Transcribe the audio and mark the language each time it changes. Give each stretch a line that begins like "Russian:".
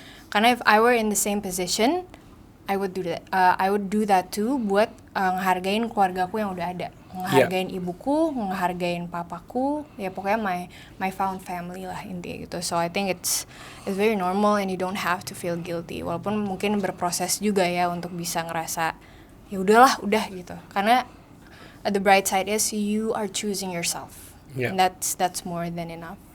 Indonesian: Karena
English: if I were in the same position, I would do that. I would do that too
Indonesian: buat ngehargain keluargaku yang udah ada, ngehargain ibuku, ngehargain papaku, ya pokoknya
English: my found family
Indonesian: lah intinya gitu.
English: So I think it's very normal and you don't have to feel guilty.
Indonesian: Walaupun mungkin berproses juga ya untuk bisa ngerasa ya udahlah, udah gitu. Karena
English: the bright side is you are choosing yourself, and that's more than enough.